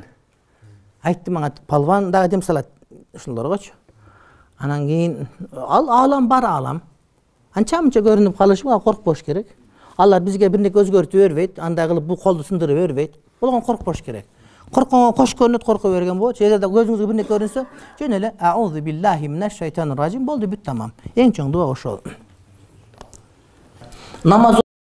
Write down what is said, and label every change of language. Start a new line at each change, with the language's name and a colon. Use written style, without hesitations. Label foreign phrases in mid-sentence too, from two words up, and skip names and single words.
Kyrgyz: Айтты мага, Палван дагы дем салат ушулоргочу. Анан кийин ал алам бар алам. Анча-мынча көрүнүп калышыга коркпош керек. Алар бизге бирнеке өзгөртүп бербейт, андай кылып бул колду сындырып бербейт. Болгон коркпош керек. Коркконго кош көрүнөт, корко берген болот. Жерде көзүңүзгө бирнеке көрүнсө, жөн эле
Arabic: أعوذ بالله من الشيطان الرجيم
Kyrgyz: болду, бүт тамам. Эң чоң дуа ошол. Намаз